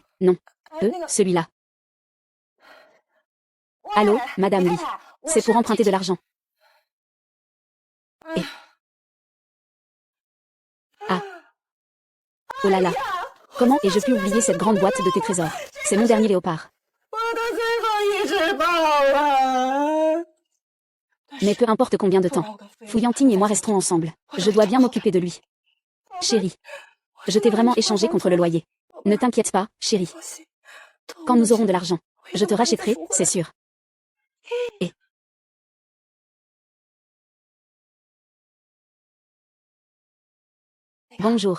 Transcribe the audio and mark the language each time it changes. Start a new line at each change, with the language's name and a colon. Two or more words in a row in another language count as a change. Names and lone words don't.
French: Non. Celui-là. Allô, Madame Li. C'est pour emprunter de l'argent. Ah. Oh là là. Comment ai-je pu oublier cette grande boîte de tes trésors? C'est mon dernier léopard.
Chinese: 我的最后一只宝了。
French: Mais peu importe combien de temps. Fouillantigne et moi resterons ensemble. Je dois bien m'occuper de lui. Chérie. Je t'ai vraiment échangé contre le loyer. Ne t'inquiète pas, chérie. Quand nous aurons de l'argent, je te rachèterai, c'est sûr. Et... Bonjour.